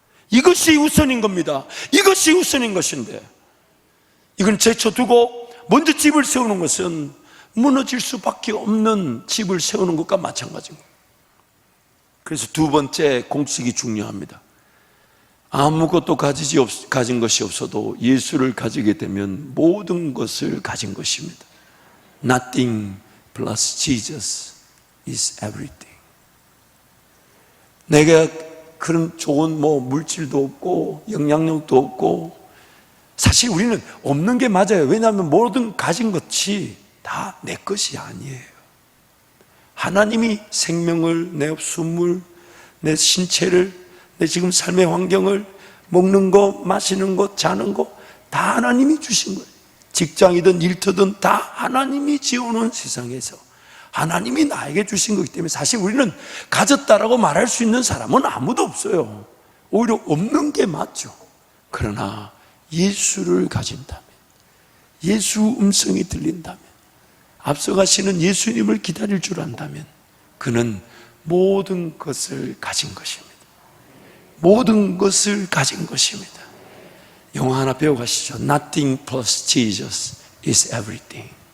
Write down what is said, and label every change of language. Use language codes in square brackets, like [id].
[ko] 이것이 우선인 겁니다. 이것이 우선인 것인데, 이건 제쳐두고 먼저 집을 세우는 것은 무너질 수밖에 없는 집을 세우는 것과 마찬가지입니다. 그래서 두 번째 공식이 중요합니다. 아무것도 가진 것이 없어도 예수를 가지게 되면 모든 것을 가진 것입니다. [en] Nothing plus Jesus is everything. [ko] 내가 그런 좋은 물질도 없고 영향력도 없고, 사실 우리는 없는 게 맞아요. 왜냐하면 모든 가진 것이 다 내 것이 아니에요. 하나님이 생명을, 내 숨을, 내 신체를, 내 지금 삶의 환경을, 먹는 거, 마시는 거, 자는 거 다 하나님이 주신 거예요. 직장이든 일터든 다 하나님이 지어놓은 세상에서 하나님이 나에게 주신 거기 때문에 사실 우리는 가졌다라고 말할 수 있는 사람은 아무도 없어요. 오히려 없는 게 맞죠. 그러나 예수를 가진다면, 예수 음성이 들린다면, 앞서가시는 예수님을 기다릴 줄 안다면 그는 모든 것을 가진 것입니다. 모든 것을 가진 것입니다. 영어 하나 배워가시죠. [en] Nothing plus Jesus is everything.